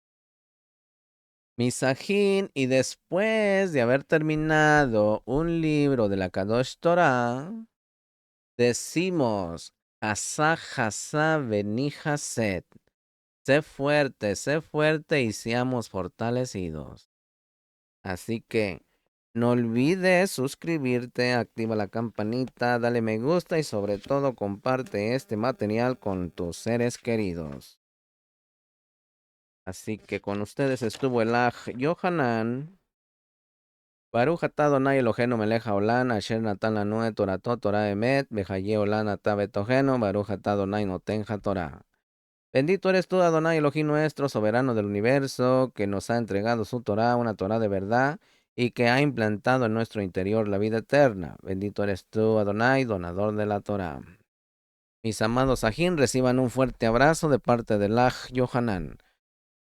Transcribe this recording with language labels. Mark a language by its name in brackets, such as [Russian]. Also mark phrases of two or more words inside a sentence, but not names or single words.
[Spanish] Misajín, y después de haber terminado un libro de la Kadosh Torah, decimos, [Hebrew] חזק, חזק, ונתחזק, [Spanish] sé fuerte y seamos fortalecidos. Así que no olvides suscribirte, activa la campanita, dale me gusta y sobre todo comparte este material con tus seres queridos. Así que con ustedes estuvo el Aj Yohanan. [Hebrew] ברוך אתה אדוני אלוהינו מלך העולם, אשר נתן לנו את תורתו תורת אמת, וחיי עולם נטע בתוכנו, ברוך אתה אדוני נותן התורה. [Spanish] Bendito eres tú, Adonai Elohim nuestro, soberano del universo, que nos ha entregado su Torah, una Torah de verdad, y que ha implantado en nuestro interior la vida eterna. Bendito eres tú, Adonai, donador de la Torah. Mis amados Ajín, reciban un fuerte abrazo de parte del Aj Yohanan.